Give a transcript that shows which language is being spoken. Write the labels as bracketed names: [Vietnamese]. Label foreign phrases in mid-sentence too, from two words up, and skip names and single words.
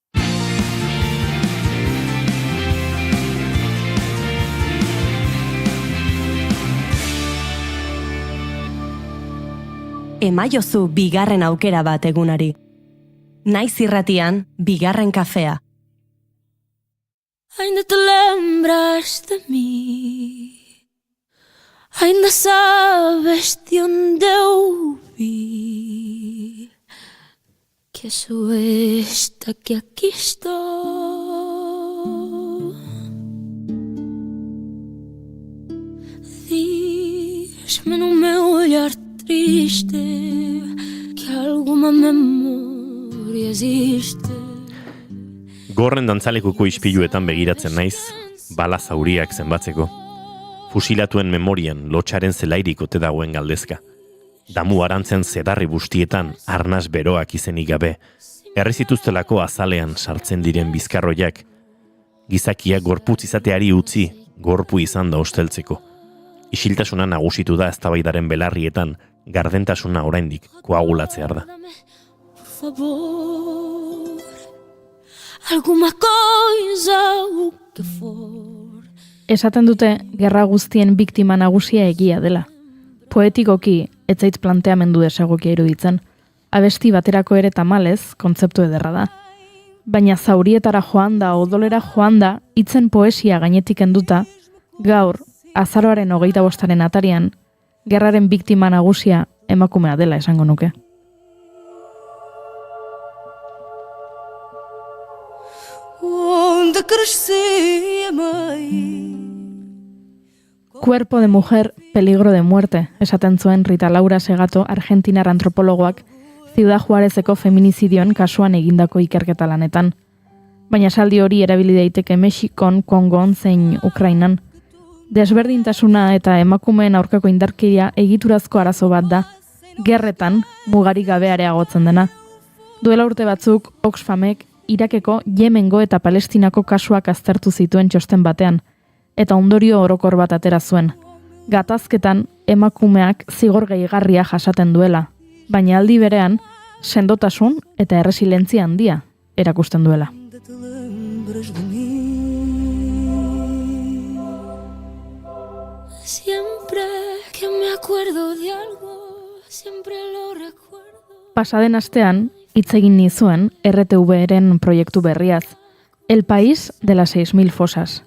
[Basque] Emaiozu bigarren aukera bat egunari. Naiz irratian, bigarren kafea. [Portuguese] Ainda te lembras de mí, ainda sabes de onde eu vi, que sou esta que aquí estou. Diz-me no meu olhar triste que alguma memoria existe. [Basque] Gorren dantzalekuko ispiluetan begiratzen naiz, bala zauriak zenbatzeko. Fusilatuen memorian lotxaren zelairik ote dagoen galdezka. Damu arantzen zedarri bustietan arnaz beroak izenik gabe, errezituztelako azalean sartzen diren bizkarroiak, gizakiak gorputz izateari utzi, gorpu izan da osteltzeko. Isiltasuna nagusitu da eztabaidaren belarrietan, gardentasuna oraindik koagulatzear da. [Portuguese] Por favor, alguma coisa o que for. [Basque] Esaten dute gerra guztien biktima nagusia egia dela. Poetikoki etzaitz planteamendu desegokia iruditzen. Abesti baterako ere tamalez, kontzeptu ederra da. Baina zaurietara joan da, odolera joan da, hitzen poesia gainetik enduta, gaur, azaroaren 25. atarian, gerraren biktima nagusia emakumea dela esango nuke. [Portuguese] Onde cresci, amei. [Spanish] Cuerpo de mujer, peligro de muerte, [Basque] esaten zuen Rita Laura Segato, argentinar antropologoak, Ciudad Juarezeko feminizidioen kasuan egindako ikerketa lanetan. Baina esaldi hori erabili daiteke Mexikon, Kongon zein Ukrainan. Desberdintasuna eta emakumeen aurkako indarkeria egiturazko arazo bat da, gerretan mugarik gabe areagotzen dena. Duela urte batzuk, Oxfamek Irakeko, Yemengo eta Palestinako kasuak aztertu zituen txosten batean, eta ondorio orokor bat atera zuen. Gatazketan emakumeak zigor gehigarria jasaten duela, baina aldi berean sendotasun eta erresilentzia handia erakusten duela. [Spanish] Siempre que me acuerdo de algo, siempre lo recuerdo. [Basque] Pasaden astean, hitz egin nizuen RTV-ren proiektu berriaz, [Spanish] El País de las 6.000 fosas.